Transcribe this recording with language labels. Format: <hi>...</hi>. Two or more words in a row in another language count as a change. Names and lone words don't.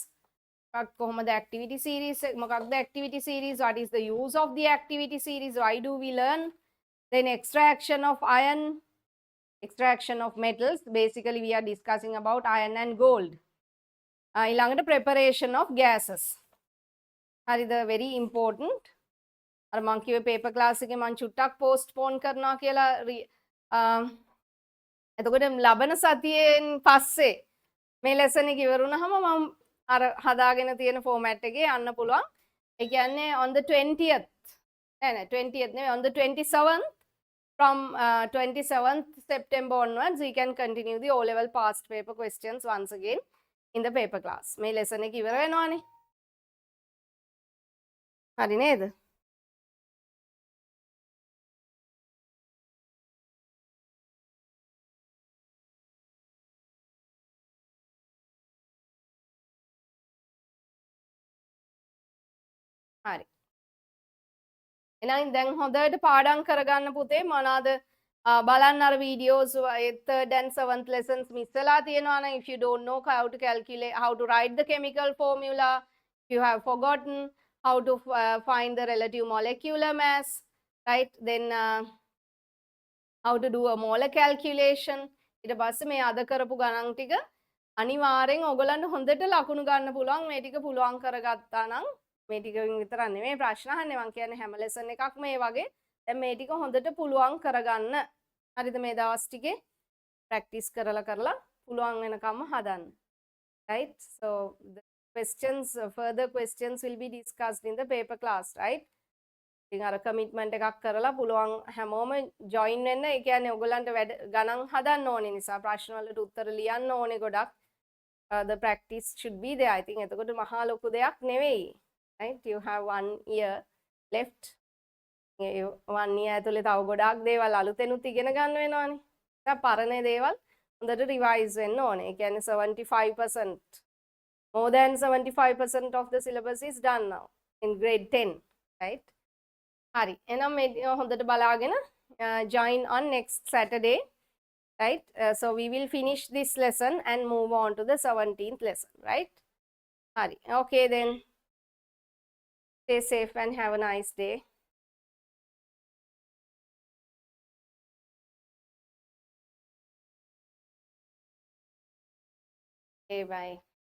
<en>The activity series, what is the use of the activity series, why do we learn? Then extraction of iron, extraction of metals. Basically we are discussing about iron and gold. Preparation of gases. හරිද? very important.</en> <si>අර මං කිව්වේ</si> <en>paper class</en> <si>එකේ මං චුට්ටක් postpone කරනවා කියලා එතකොට ලබන සතියෙන් පස්සේ මේ lesson එක ඉවර වුණාම මම අර හදාගෙන තියෙන format එකේ යන්න පුළුවන්. ඒ කියන්නේ</si> <en>on the 20th</en> <si>නෑ 20th නෙවෙයි</si> <en>on the 27th from 27th September onwards we can continue the O level past paper questions once again in the paper class.</en> <si>මේ lesson එක ඉවර වෙනවානේ. හරි නේද? හරි. එහෙනම් දැන් හොඳට පාඩම් කරගන්න පුතේ මොනවාද බලන්න අර</si> <en>videos 3rd and 7th lessons miss</en> <si>වෙලා තියෙනවා නම්</si> <en>if you don't know how to calculate how to write the chemical formula, if you have forgotten how to find the relative molecular mass, right, then how to do a molar calculation.</en> <si>ඊට පස්සේ මේ අද කරපු ගණන් ටික අනිවාර්යෙන් ඔයගලන්ට හොඳට ලකුණු ගන්න පුළුවන් මේ ටික පුළුවන් කරගත්තා නම් මේ ටිකකින් විතරක් නෙමෙයි ප්‍රශ්න අහන්නේ මම කියන්නේ හැම ලෙසන් එකක්ම මේ වගේ දැන් මේ ටික හොඳට පුළුවන් කරගන්න හරිද මේ දවස් ටිකේ ප්‍රැක්ටිස් කරලා පුළුවන් වෙනකම්ම හදන්න</si> <en>right so the questions further questions will be discussed in the paper class right</en> <si>ඉතින් අර කමිට්මන්ට් එකක් කරලා පුළුවන් හැමෝම ජොයින් වෙන්න ඒ කියන්නේ ඔයගලන්ට වැඩ ගණන් හදන්න ඕනේ නිසා ප්‍රශ්න වලට උත්තර ලියන්න ඕනේ ගොඩක්</si> <en>the practice should be there I think</en> <si>එතකොට මහා ලොකු දෙයක් නෙවෙයි</si> <en>right you have 1 year left</en> <si>1 year ඇතුලේ තව ගොඩාක් දේවල් අලුතෙනුත් ඉගෙන ගන්න වෙනවානේ දැන් පරණ දේවල් හොඳට රිවයිස් වෙන්න ඕනේ ඒ කියන්නේ</si> <en>75% more than 75% of the syllabus is done now in grade 10 right</en> <si>හරි එහෙනම් මේ හොඳට බලාගෙන</si> <en>join on next Saturday right so we will finish this lesson and move on to the 17th lesson right hari okay then stay safe and have a nice day okay bye</en>